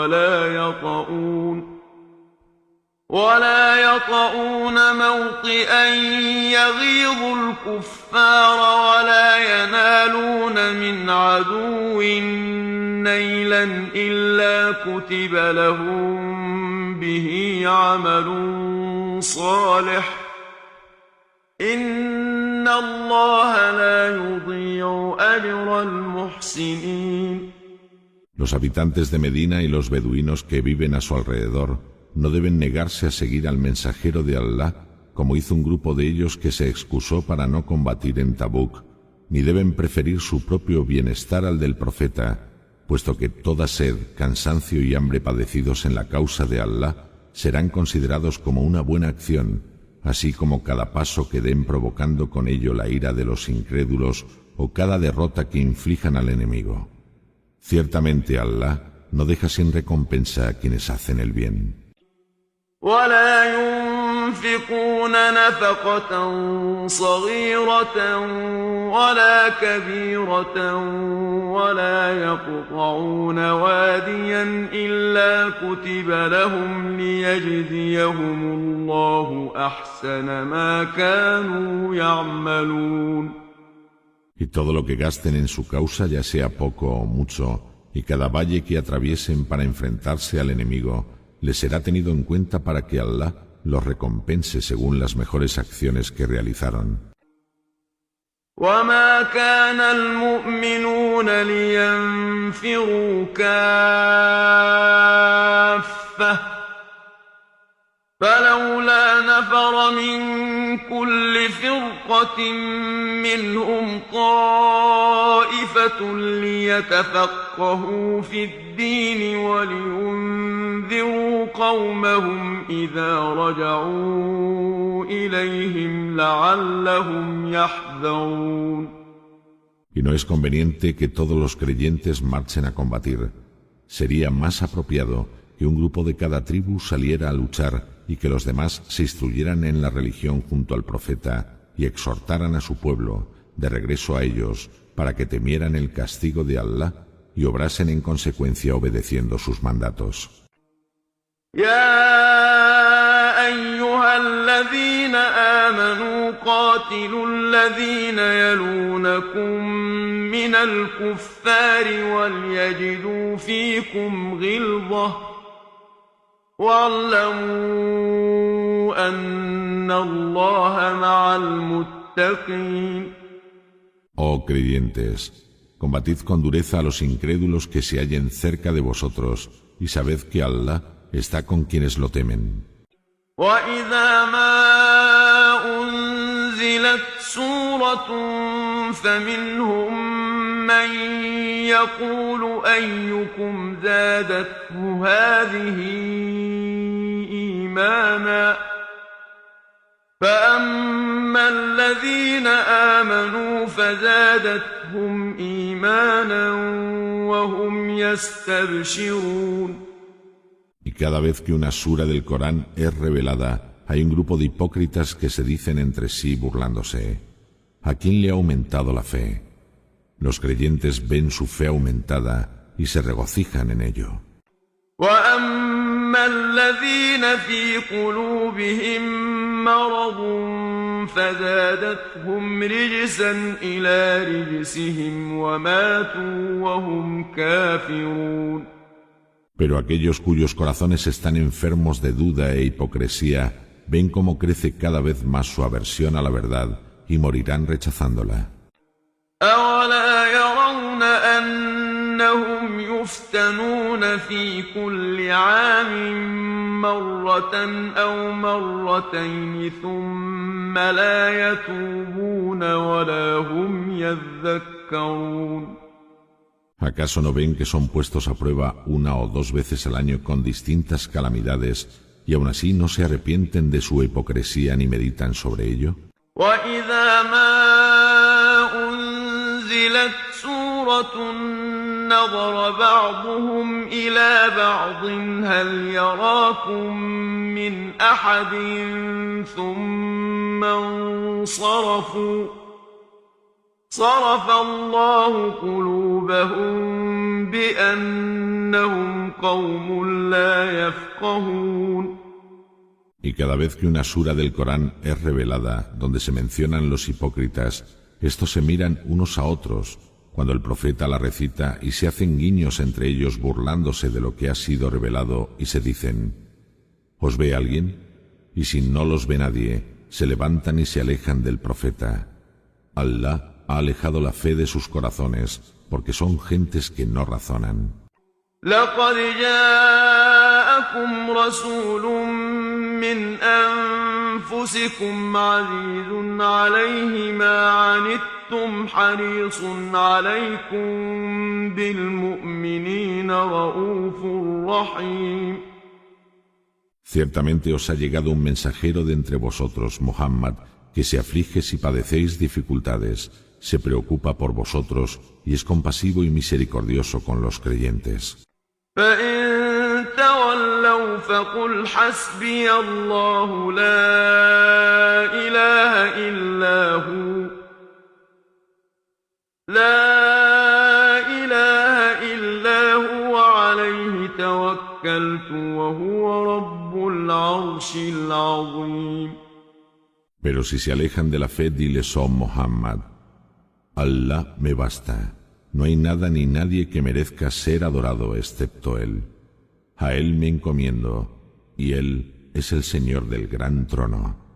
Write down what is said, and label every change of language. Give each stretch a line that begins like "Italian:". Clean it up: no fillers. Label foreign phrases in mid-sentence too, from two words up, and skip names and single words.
Arabic: ولا يطؤون موطئا يغيظ الكفار ولا ينالون من عدو نيلا إلا كتب لهم به عمل صالح إن الله لا يضيع أجر المحسنين.
Spanish: Los habitantes de Medina y los beduinos que viven a su alrededor no deben negarse a seguir al mensajero de Allah, como hizo un grupo de ellos que se excusó para no combatir en Tabuk, ni deben preferir su propio bienestar al del profeta, puesto que toda sed, cansancio y hambre padecidos en la causa de Allah serán considerados como una buena acción, así como cada paso que den provocando con ello la ira de los incrédulos o cada derrota que inflijan al enemigo. Ciertamente Allah no deja sin recompensa a quienes hacen el bien.
Arabic: ولا ينفقون نفقة صغيرة ولا كبيرة ولا يقطعون واديا إلا كتب لهم ليجزيهم الله أحسن ما كانوا يعملون.
Spanish: Y todo lo que gasten en su causa, ya sea poco o mucho, y cada valle que atraviesen para enfrentarse al enemigo, les será tenido en cuenta para que Allah los recompense según las mejores acciones que realizaron.
Arabic: وما كان المؤمنون لينفروا كافة فلولا نفر من كل فرقة منهم طائفة ليتفقهوا في الدين ولينذروا قومهم إذا رجعوا إليهم لعلهم يحذرون.
Spanish: Y no es conveniente que todos los creyentes marchen a combatir. Sería más apropiado que un grupo de cada tribu saliera a luchar y que los demás se instruyeran en la religión junto al profeta y exhortaran a su pueblo de regreso a ellos para que temieran el castigo de Allah y obrasen en consecuencia obedeciendo sus mandatos.
Arabic: يا أيها الذين آمنوا قاتلوا الذين يلونكم من الكفار وليجدوا فيكم غلظة واعلموا أن الله مع المتقين.
Spanish: Oh creyentes, combatid con dureza a los incrédulos que se hallen cerca de vosotros y sabed que Allah está con quienes lo temen.
Arabic: وإذا ما أنزلت سورة فمنهم من يقول أيكم زادته هذه إيمانا فأما الذين آمنوا فزادتهم إيمانا وهم يستبشرون.
Spanish: Y cada vez que una sura del Corán es revelada, hay un grupo de hipócritas que se dicen entre sí burlándose: ¿a quién le ha aumentado la fe? Los creyentes ven su fe aumentada y se regocijan en ello.
Arabic: وأما الذين في قلوبهم مرض فزادتهم رجسا إلى رجسهم وماتوا وهم كافرون.
Spanish: Pero aquellos cuyos corazones están enfermos de duda e hipocresía ven cómo crece cada vez más su aversión a la verdad y morirán rechazándola.
Arabic: أولا يرون أنهم يفتنون في كل عام مرة أو مرتين ثم لا يتوبون ولا هم يذكرون.
Spanish: ¿Acaso no ven que son puestos a prueba una o dos veces al año con distintas calamidades y aún así no se arrepienten de su hipocresía ni meditan sobre ello?
Arabic: وإذا ما أنزلت سورة نظر بعضهم إلى بعض هل يراكم من أحد ثم انصرفوا صرف الله قلوبهم بأنهم قوم لا يفقهون.
Spanish: Y cada vez que una sura del Corán es revelada, donde se mencionan los hipócritas, estos se miran unos a otros, cuando el profeta la recita, y se hacen guiños entre ellos burlándose de lo que ha sido revelado, y se dicen: ¿os ve alguien? Y si no los ve nadie, se levantan y se alejan del profeta. Allah ha alejado la fe de sus corazones, porque son gentes que no razonan.
Arabic: لقد جاءكم رسول من أنفسكم عزيز عليه ما عنتم حريص عليكم بالمؤمنين رؤوف رحيم.
Spanish: Ciertamente os ha llegado un mensajero de entre vosotros, Muhammad, que se aflige si padecéis dificultades, se preocupa por vosotros y es compasivo y misericordioso con los creyentes.
Arabic: فإن تولوا فقل حسبي الله لا إله إلا هو عليه توكلت وهو رب العرش العظيم.
Spanish: Pero si se alejan de la fe, diles, oh Muhammad: Allah me basta. No hay nada ni nadie que merezca ser adorado excepto Él. A Él me encomiendo, y Él es el Señor del gran trono.